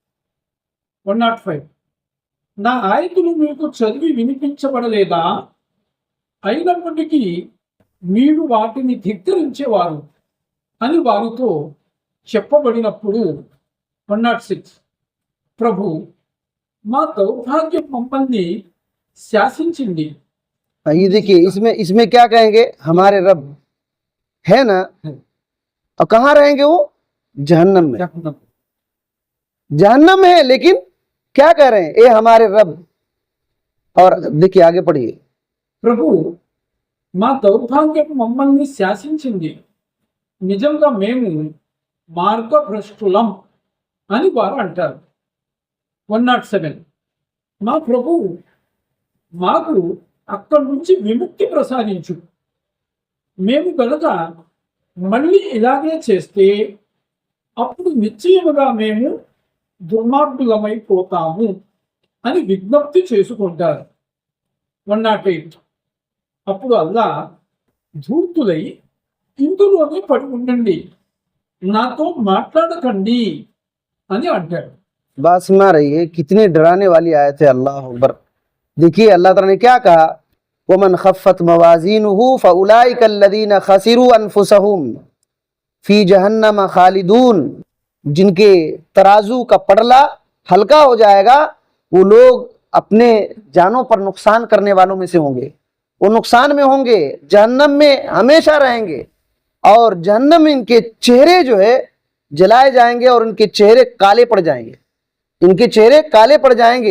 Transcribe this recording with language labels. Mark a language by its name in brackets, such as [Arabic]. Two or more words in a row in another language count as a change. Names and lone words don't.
[Telugu] 105. నా ఆయతులు మీకు చదివి వినిపించబడలేదా? అయినప్పటికీ మీరు వాటిని ధిక్కరించేవారు అని వారితో చెప్పబడినప్పుడు 106. ప్రభు, మా దౌర్భాగ్యం మమ్మల్ని శాసించింది. [Hindi] ये देखिए, इसमें क्या कहेंगे? हमारे रब है ना, और कहाँ रहेंगे वो? जहन्नम में। जहन्नम है, लेकिन क्या कह रहे हैं? ए हमारे रब। और देखिए आगे पढ़िए। [Telugu] ప్రభు, మా దౌర్భాగ్యం మమ్మల్ని శాసించింది, నిజంగా మేము మార్గభ్రష్టులం అని వారు అంటారు. 107. మా ప్రభు, మాకు అక్కడి నుంచి విముక్తి ప్రసాదించు. మేము కనుక మళ్ళీ ఇలాగే చేస్తే అప్పుడు నిశ్చయముగా మేము దుర్మార్గులమైపోతాము అని విజ్ఞప్తి చేసుకుంటారు. 108. అప్పుడు అల్లా, ధూర్తులై ఇందులోనే పడి ఉండండి, నాతో మాట్లాడకండి అని అంటాడు. [Hindi] बात सुना रही है, कितनी डराने वाली आयत है। [Arabic] الله أكبر. [Hindi] देखिए अल्लाह ताला ने क्या कहा, [Arabic] ومن خفت موازينه فأولئك الذين خسروا أنفسهم في جهنم خالدون. [Hindi] जिनके तराजू का पड़ला हल्का हो जाएगा, वो लोग अपने जानों पर नुकसान करने वालों में से होंगे, वो नुकसान में होंगे, जहन्नम में हमेशा रहेंगे, और जहन्नम में इनके चेहरे जो है जलाए जाएंगे और इनके चेहरे काले पड़ जाएंगे, इनके चेहरे काले पड़ जाएंगे।